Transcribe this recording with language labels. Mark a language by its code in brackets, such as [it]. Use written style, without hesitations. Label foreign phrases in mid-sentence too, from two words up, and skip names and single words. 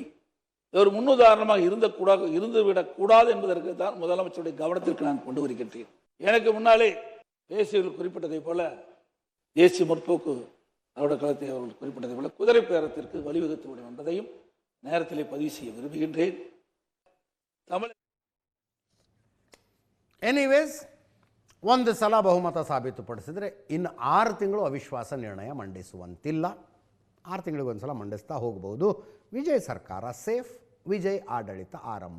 [ta] ஒரு முன்னுதாரணமாக இருந்துவிடக்கூடாது என்பதற்கு தான் முதலமைச்சருடைய கவனத்திற்கு நான் கொண்டு வருகின்றேன். எனக்கு முன்னாலே தேசியர்கள் குறிப்பிட்டதை போல தேசிய முற்போக்கு திராவிட கழகத்தை அவர்கள் குறிப்பிட்டதை போல குதிரை பேரத்திற்கு வழிவகுத்து விடும் என்பதையும் நேரத்திலே பதிவு செய்ய விரும்புகின்றேன். [kn] ಎನಿವೇಸ್, ಒಂದು ಸಲ ಬಹುಮತ ಸಾಬೀತುಪಡಿಸಿದರೆ ಇನ್ನು 6 ತಿಂಗಳು ಅವಿಶ್ವಾಸ ನಿರ್ಣಯ ಮಂಡಿಸುವಂತಿಲ್ಲ. 6 ತಿಂಗಳಿಗೊಂದು ಸಲ ಮಂಡಿಸ್ತಾ ಹೋಗಬಹುದು. ವಿಜಯ್ ಸರ್ಕಾರ ಸೇಫ್, ವಿಜಯ್ ಆಡಳಿತ ಆರಂಭ.